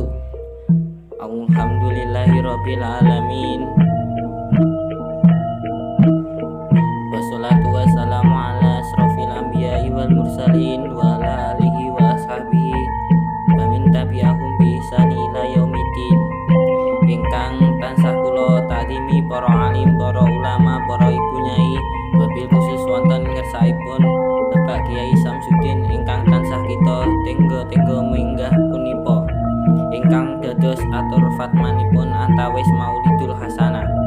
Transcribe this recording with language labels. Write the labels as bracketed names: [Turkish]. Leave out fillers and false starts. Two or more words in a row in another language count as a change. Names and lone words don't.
[Arabic] الحمد لله رب العالمين. والصلاة والسلام على أشرف الأنبياء والمرسلين وعلى آله وأصحابه ومن تبعهم بإحسان إلى يوم الدين. [Javanese] Ingkang tansah kula takdimi para alim, para ulama, para ibu nyai, [Arabic] وبالخصوص [Javanese] wonten ngersaipun Bapak Kiai Samsudin ingkang tansah kita tenggo-tenggo minggah punika, ingkang dados atur fatmanipun antawis Maulidul Hasanah.